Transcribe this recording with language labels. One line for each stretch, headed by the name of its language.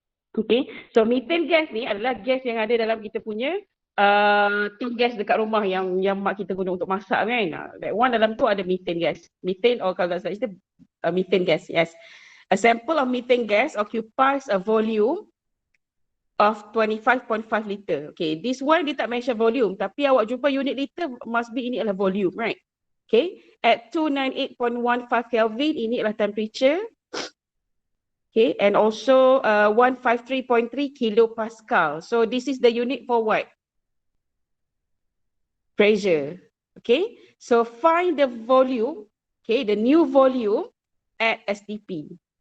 Malay: Okay, so methane gas ni adalah gas yang ada dalam kita punya tu gas dekat rumah yang mak kita guna untuk masak kan.
English: That one
Malay: dalam tu ada
English: methane gas. Methane or
Malay: kalau tak salah itu
English: methane gas, yes. A sample of methane gas occupies a volume of 25.5 liter. Okay, this one
Malay: dia tak
English: mention volume,
Malay: tapi awak jumpa
English: unit liter must be
Malay: ini adalah
English: volume, right? Okay, at 298.15 Kelvin
Malay: ini adalah
English: temperature. Okay, and also 153.3 kilopascal. So this is the unit for what? Pressure. Okay, so find the volume, okay, the new volume at STP.